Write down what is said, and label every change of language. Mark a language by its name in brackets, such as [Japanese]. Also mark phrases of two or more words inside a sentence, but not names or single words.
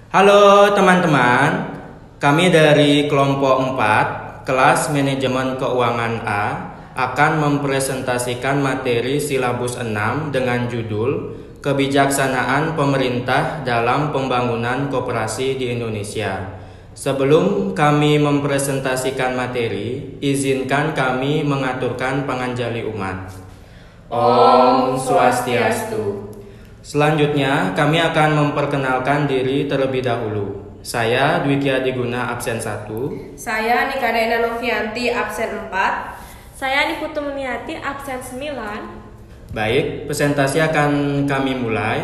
[Indonesian] Halo teman-teman, kami dari kelompok 4, kelas manajemen keuangan A, akan mempresentasikan materi silabus 6 dengan judul Kebijaksanaan Pemerintah dalam Pembangunan Koperasi di Indonesia. Sebelum kami mempresentasikan materi, izinkan kami mengaturkan panganjali umat. [Balinese] Om Swastiastu. [Indonesian] Selanjutnya, kami akan memperkenalkan diri terlebih dahulu. Saya Dwikia Diguna, absen 1. Saya Nikadena Novianti, absen 4. Saya Niputu Muniati, absen 9. Baik, presentasi akan kami mulai.